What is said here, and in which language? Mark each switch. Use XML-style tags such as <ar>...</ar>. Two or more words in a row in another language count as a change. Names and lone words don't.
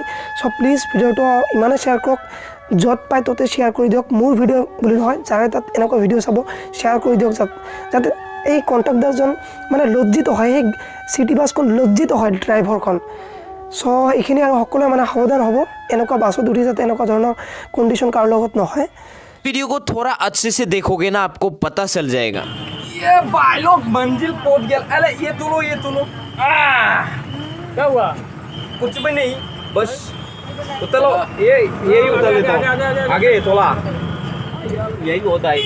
<en>so please</en> <as>ভিডিঅ'টো ইমানেই শ্বেয়াৰ কৰক, য'ত পায় ত'তে শ্বেয়াৰ কৰি দিয়ক। মোৰ ভিডিঅ' বুলি নহয়, যাৰে তাত এনেকুৱা ভিডিঅ' চাব শ্বেয়াৰ কৰি দিয়ক, যাতে এই কণ্ট্ৰাক্টৰজন মানে লজ্জিত হয়, সেই</as> <en>city busখন</en> <as>লজ্জিত হয় ড্ৰাইভাৰখন। চ' এইখিনি আৰু সকলোৱে মানে সাৱধান হ'ব, এনেকুৱা বাছত উঠি যাতে এনেকুৱা ধৰণৰ কণ্ডিশ্যন কাৰো লগত নহয়।</as> <hi>वीडियो को थोड़ा अच्छे से देखोगे ना आपको पता चल जाएगा। ये भाई लोग मंजिल पहुंच गया। अरे ये तुलो क्या हुआ? कुछ भी नहीं, बस उतरो। यही उतर लेता हूँ आगे थोड़ा, यही होता आएगा।</hi>